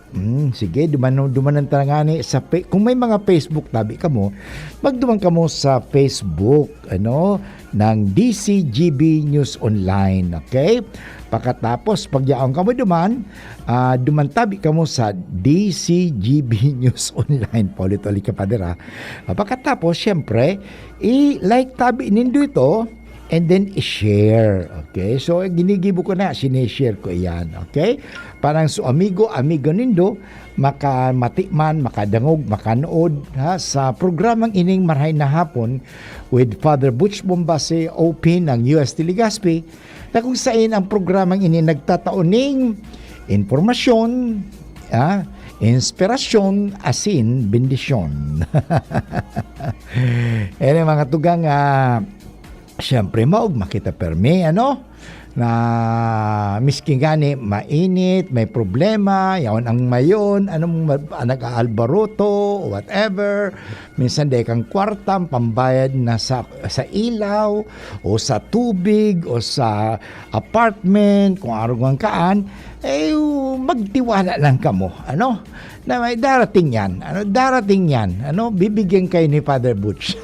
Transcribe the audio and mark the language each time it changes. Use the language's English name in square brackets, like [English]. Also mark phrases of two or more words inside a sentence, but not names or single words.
[Bikol] Sige, dumanan tarangani sa kung may mga Facebook tabi kamo, magduman kamo sa Facebook ng DCGB News Online. Okay? Pagkatapos pagyaon kamo duman tabi kamo sa DCGB News Online. Paulit-ulit ka padera. Pagkatapos syempre i-like tabi nindo ito [English] and then [Bikol] i-share. Okay? So, ginigibo ko na, sinishare ko yan. Okay? Parang so amigo nindo, makamatikman, makadangog, makanood sa programang ining Marhay na Hapon with Father Butch Bombase OP ng UST Legazpi, na kung saan ang programang ini nagtataoning informasyon, inspirasyon, asin, bendisyon. Mga tugang, siyempre maog makita permi na miskin gani mainit, may problema, yaon ang mayon, nag-aalbaroto, whatever. Minsan day kang kwartam, pambayad na sa ilaw, o sa tubig, o sa apartment, kung araw kaan, magtiwala lang kamo. [Filipino] Na may darating yan. Bibigyan kayo ni Father Butch.